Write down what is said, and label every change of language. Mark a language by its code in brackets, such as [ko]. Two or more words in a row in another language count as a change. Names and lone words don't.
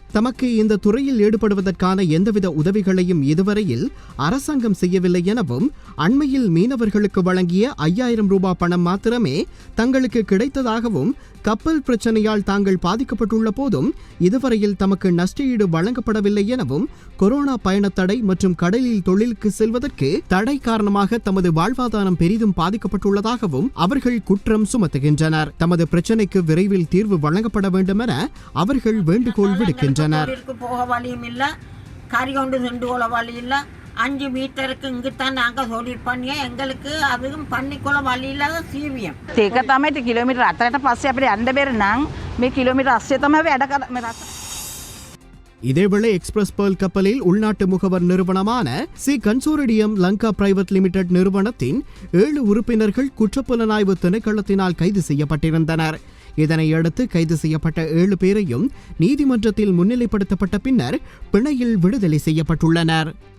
[ta] தமக்கு இந்த துறையில் ஈடுபடுவதற்கான எந்தவித உதவிகளையும் இதுவரையில் அரசாங்கம் செய்யவில்லை எனவும் அண்மையில் மீனவர்களுக்கு வழங்கிய 5,000 ரூபாய் பணம் மாத்திரமே தங்களுக்கு கிடைத்ததாகவும் கப்பல் பிரச்சனையால் தாங்கள் பாதிக்கப்பட்டுள்ள போதும் இதுவரையில் தமக்கு நஷ்டஈடு வழங்கப்படவில்லை எனவும் கொரோனா பயணத்தடை மற்றும் கடலில் தொழிலுக்கு செல்வதற்கு தடை காரணமாக தமது வாழ்வாதாரம் பெரிதும் பாதிக்கப்பட்டுள்ளதாகவும் அவர்கள் குற்றம் சுமத்துகின்றனர். தமது பிரச்சனைக்கு விரைவில் தீர்வு வழங்கப்பட வேண்டும் என அவர்கள் வேண்டுகோள் விடுக்கின்றனர். 5 மீட்டருக்கு இங்குத்தான் நாங்கள் தொழில் பண்ணிய எங்களுக்கு அதுவும் பண்ணிக்கொள்ள வழியில சீவியம் [si] ඒක තමයි කිලෝමීටර් 4ට පස්සේ අපිට යන්න බැරි නම් මේ කිලෝමීටර් 80 තමයි වැඩ [ta] இதேவேளை எக்ஸ்பிரஸ் பேர்ல் கப்பலில் உள்நாட்டு முகவர் நிறுவனமான சி கன்சோரிடியம் லங்கா பிரைவேட் லிமிடெட் நிறுவனத்தின் 7 உறுப்பினர்கள் குற்றப்புலனாய்வு திணைக்களத்தினால் கைது செய்யப்பட்டிருந்தனர். இதனையடுத்து கைது செய்யப்பட்ட 7 பேரையும் நீதிமன்றத்தில் முன்னிலைப்படுத்தப்பட்ட பின்னர் பிணையில் விடுதலை செய்யப்பட்டுள்ளனர்.